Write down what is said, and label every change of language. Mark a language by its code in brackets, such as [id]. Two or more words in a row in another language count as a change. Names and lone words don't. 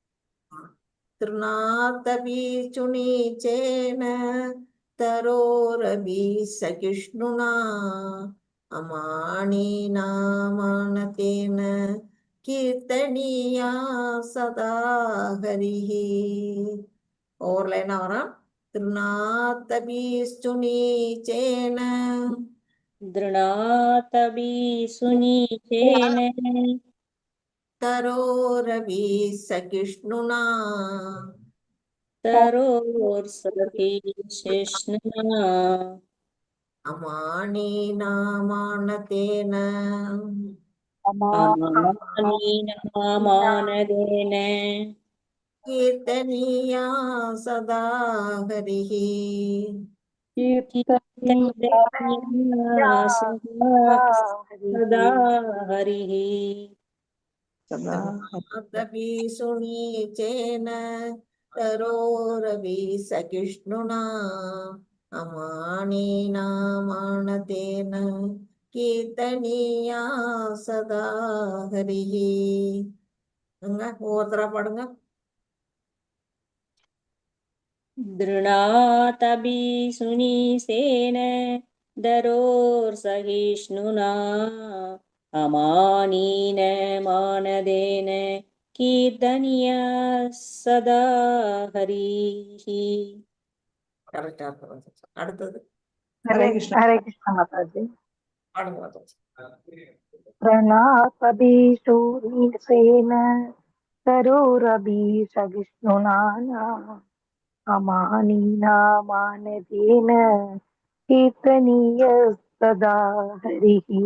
[sa] तृणादपि सुनीचेन तरोरपि सहिष्णुना अमानिना मानदेन कीर्तनीयः सदा हरिः. [ta] ஒரு லைனா வரும். [sa] तृणादपि सुनीचेन दृणातबी सुनीचेन तरोरपि सहिष्णुना तरोर्सखीशिष्णुना अमानि नामनदेन अमानीनमामानदेन कीर्तनीयः सदा हरिः. कीर्तनीया सदा हरिः. சதா तृणादपि सुनीचेन तरोरपि सहिष्णुना अमानिना मानदेन कीर्तनीयः सदा हरिः. [ta] ஒவ்வொருத்தரா பாடுங்க. [sa] दृणातबी सुनीसेन दरोर्सहिष्णुना अमानीन मानदेन कीर्तनीया सदा हरिः. [ta] கரெக்டா அடுத்தது ஹரே கிருஷ்ண. ஹரே கிருஷ்ண மாதாஜி. பாடுங்க மாதாஜி. [sa] प्रणापदीषु नीचेन तरोरपि सहिष्णुना अमानीना मानदेन कीर्तनीयः सदा हरिः.